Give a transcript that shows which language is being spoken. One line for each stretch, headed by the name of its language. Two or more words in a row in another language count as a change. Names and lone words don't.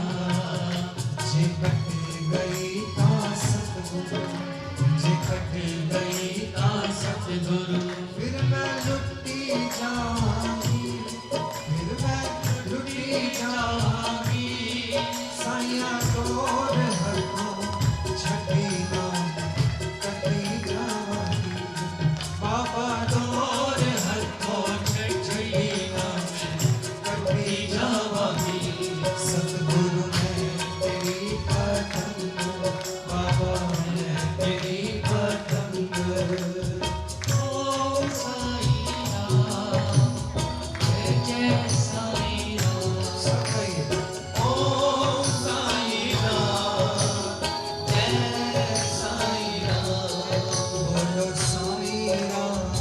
Punjabi: ਜੇ ਕਟ ਗਈ ਤਾ ਸਤਗੁਰੂ, ਜੇ ਕਟ ਗਈ ਤਾ ਸਤਗੁਰੂ, ਫਿਰ ਮੈਂ ਲੁੱਟੀ ਜਾਵਾਂਗੀ, ਫਿਰ ਮੈਂ ਲੁੱਟੀ ਜਾਵਾਂਗੀ, ਸਾਇਆ ਡੋਰ ਹੱਥੋਂ ਛੜੀ ਨਾ ਕਟੀ ਜਾਵਾਂਗੀ, ਬਾਬਾ ਡੋਰ ਹੱਥੋਂ ਛੜੀ ਨਾ ਕਟੀ ਜਾਵਾਂਗੀ। ਸਤਗੁਰੂ ਮੈਂ ਤੇਰੀ ਪਤੰਗ, ਬਾਬਾ ਮੈਂ ਤੇਰੀ ਪਤੰਗ।
Hindi: ओम साई राम, जय जय साई राम, सब कहिए। ओम साई राम, जय साई राम, बोलो साई राम,